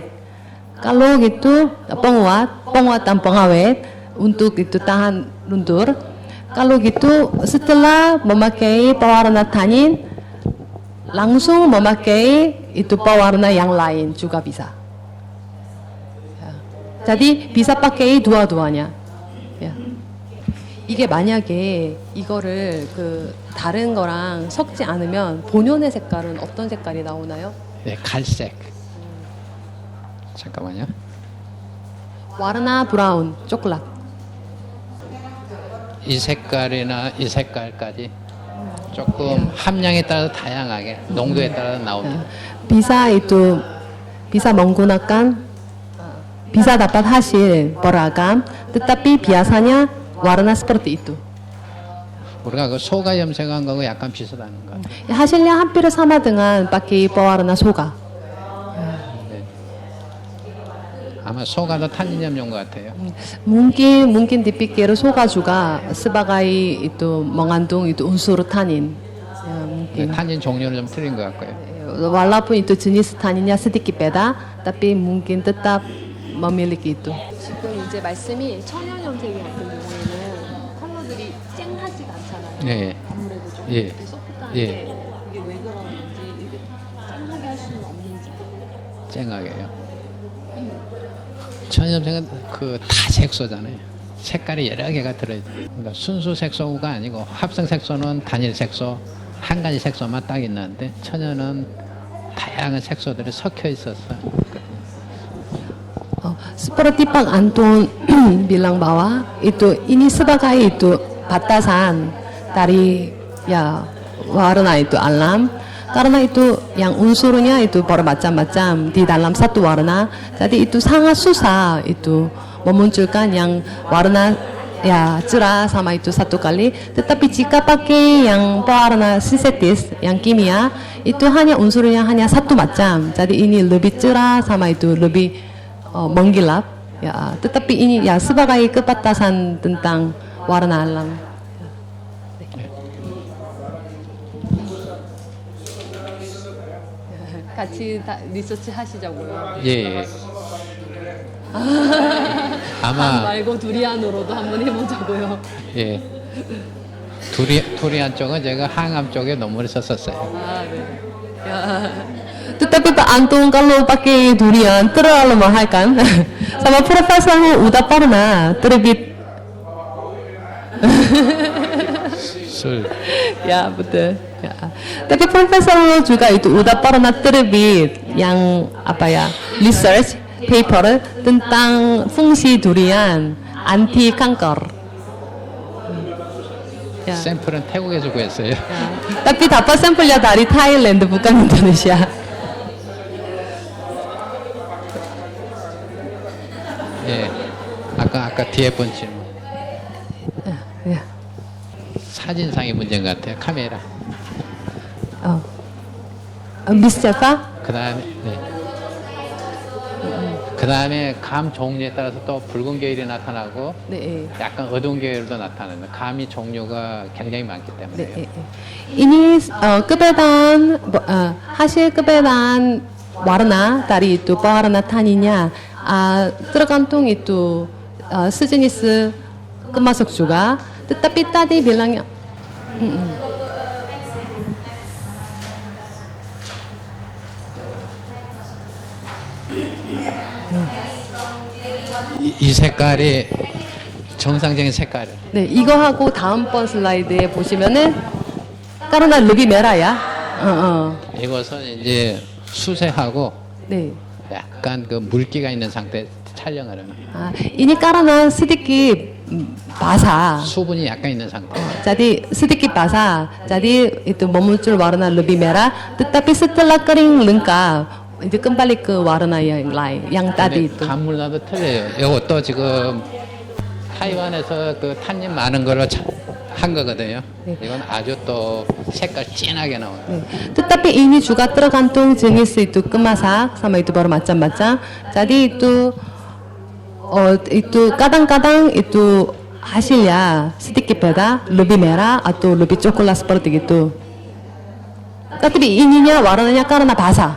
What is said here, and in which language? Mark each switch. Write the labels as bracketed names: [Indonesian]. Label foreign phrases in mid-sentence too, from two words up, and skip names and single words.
[Indonesian] Kalau gitu penguatan pengawet untuk itu tahan luntur. Kalau gitu setelah memakai pewarna tanin langsung memakai itu pewarna yang lain juga bisa. Ya. Jadi bisa pakai dua-duanya. Ya. [Korean] 이게 만약에 이거를 다른 거랑 섞지 않으면 본연의 색깔은 어떤 색깔이 나오나요? 네, 갈색. 잠깐만요. [Indonesian] warna brown cokelat. [Korean] 이 색깔이나 이 색깔까지 조금 함량에 따라서 다양하게 농도에 따라서 나옵니다. [Indonesian] Bisa itu bisa menggunakan bisa dapat hasil beragam, tetapi biasanya warna seperti itu. [Korean] 우리가 그 소가 염색한 거하고 약간 비슷한 거. [Indonesian] Hasilnya hampir sama dengan pakai pewarna soga. [Korean] 아마 소가 더 탄닌 염료인 것 같아요. [Indonesian] Mungkin dipikir soga juga sebagai itu mengandung itu unsur tanin. Ya, mungkin. [Korean] 탄닌 종류는 좀 틀린 것 같고요. [Indonesian] Walaupun itu jenis taninnya sedikit beda, tapi mungkin tetap memiliki itu. [Korean] 지금 이제 말씀이 천연 염색이 같은 경우에는 컬러들이 쨍하지가 않잖아요. 예. 아무래도 좀 예. 이렇게 소프트한데 예. 이게 왜 그러는지 이렇게 쨍하게 할 수는 없는지. 쨍하게요. 천연염색은 그 다 색소잖아요. 색깔이 여러 개가 들어있어요. 그러니까 순수 색소가 아니고 합성 색소는 단일 색소, 한 가지 색소만 딱 있는데 천연은 다양한 색소들이 섞여 있어서 [Indonesian] Seperti Pak Anton bilang bahwa itu ini sebagai itu batasan dari ya warna itu alam. Karena itu yang unsurnya itu bermacam-macam di dalam satu warna. Jadi itu sangat susah itu memunculkan yang warna ya cerah sama itu satu kali. Tetapi jika pakai yang pewarna sintetis, yang kimia, itu hanya unsurnya hanya satu macam. Jadi ini lebih cerah sama itu lebih menggilap. Ya, tetapi ini ya sebagai kebatasan tentang warna alam. [Korean] 같이 리서치 하시자고요. 예. 한 아마 말고 두리안으로도 한번 해보자고요. 예. 두리안 쪽은 제가 항암 쪽에 논문을 썼었어요. [Indonesian] Ah, ya. Tetapi Pak Antung kalau pakai durian terlalu mahal kan? Sama Profesor udah pernah terbit. [Korean] 술. [Indonesian] Ya betul. Ya. Tapi Profesor juga itu udah pernah terbit yang apa ya [English] research paper [Indonesian] tentang fungsi durian anti kanker. Ya. [Korean] 샘플은 태국에서 구했어요. [Indonesian] Ya. Tapi dapat sampelnya dari Thailand bukan Indonesia. [Korean] 예. 아까 뒤에 본 질문. [Indonesian] Ya. [Korean] 사진상의 문제인 것 같아요. 카메라. [Indonesian] Miss siapa? [Korean] 그다음에 네. 그다음에 감 종류에 따라서 또 붉은 계열이 나타나고 네. 약간 어두운 계열도 나타나는 감이 종류가 굉장히 많기 네, 때문에요. 예, 예. [Indonesian] Ini keberadaan hasil keberadaan warna dari itu pewarna taninya tergantung itu sejenis kemasuk juga. Tetapi tadi bilangnya [Korean] 이 색깔이 정상적인 색깔. 네, 이거하고 다음번 슬라이드에 보시면은 [Indonesian] warna lebih merah ya. [Korean] 이것은 이제 수세하고 네. 약간 그 물기가 있는 상태 촬영을 하는 [Indonesian] Ini karena sedikit basah. [Korean] 수분이 약간 있는 상태. [Indonesian] Jadi sedikit basah. Jadi itu memuncul warna lebih merah. Tetapi setelah kering lengkap itu kembali ke warna yang lain, yang tadi itu. [Korean] 감물나도 틀려요. 이것도 지금 타이완에서 그 탄닌 많은 걸로 한 거거든요. 이건 아주 또 색깔 진하게 나와요. 네. [Indonesian] Tetapi ini juga tergantung jenis itu kemasak sama itu baru macam-macam. Jadi itu kadang-kadang itu hasilnya sedikit beda, lebih merah atau lebih coklat seperti itu. Tapi ininya warnanya karena basah.